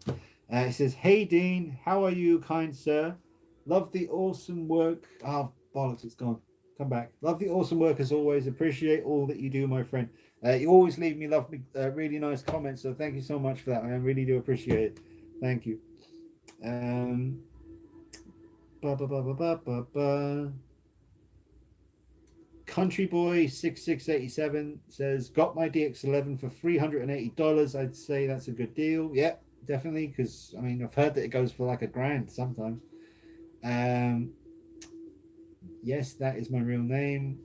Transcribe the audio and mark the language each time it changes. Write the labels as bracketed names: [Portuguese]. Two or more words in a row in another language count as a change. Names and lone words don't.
[English] It says, hey Dean, how are you, kind sir? Love the awesome work. Oh, bollocks, it's gone. Come back. Love the awesome work as always. Appreciate all that you do, my friend. You always leave me really nice comments, so thank you so much for that. I really do appreciate it. Thank you. Um, ba, ba, ba, ba, ba, ba, ba. Country Boy 6687 says, got my DX11 for $380. I'd say that's a good deal. Yeah, definitely, because I mean I've heard that it goes for like $1,000 sometimes. Yes, that is my real name.